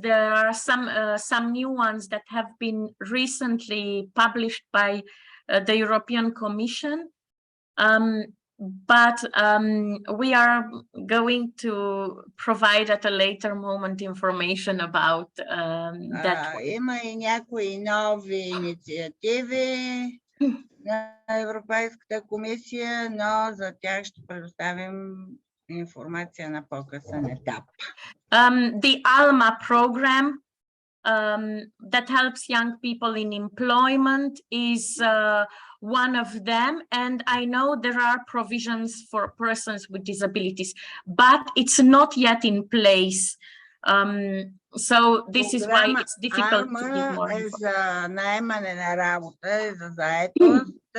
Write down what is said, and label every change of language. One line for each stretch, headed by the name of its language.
English: There are some new ones that have been recently published by the European Commission. But we are going to provide at a later moment information about that one.
Bulgarian: Има и някои нови инициативи на Европейската комисия, но за тях ще предоставим информация на по-късен етап.
English: The ALMA program that helps young people in employment is one of them, and I know there are provisions for persons with disabilities, but it's not yet in place. So this is why it's difficult to give more information. information.
Bulgarian: За наемане на работа и за заетост.